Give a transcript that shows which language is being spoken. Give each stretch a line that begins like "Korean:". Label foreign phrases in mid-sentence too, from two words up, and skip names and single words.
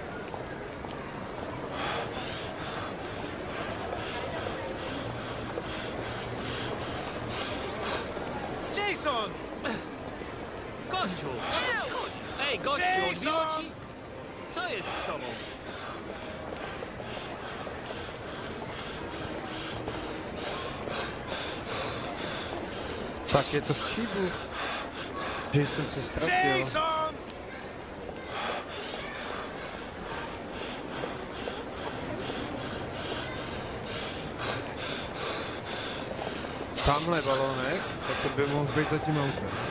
Polish: Jason! Gościu! O co ci chodzi? Ej, gościu, Jason! odbiło ci? Co jest z tobą?
Czech: Tak je to v číbu. Jason se ztratil. Jason! Tamhle balónek, tak to by mohl být za tím autem.